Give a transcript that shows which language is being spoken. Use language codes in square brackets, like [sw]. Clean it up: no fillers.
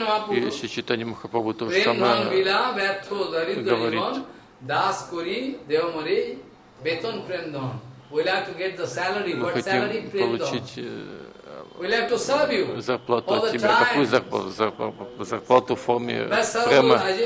[ru] И если Чайтанья Махапрабху то же самое говорит. [bn] Дас кури, дева мури, бетон премдон. [en] We like to get the salary, but salary [ru] зарплату от тебя. Какую зарплату в форме према?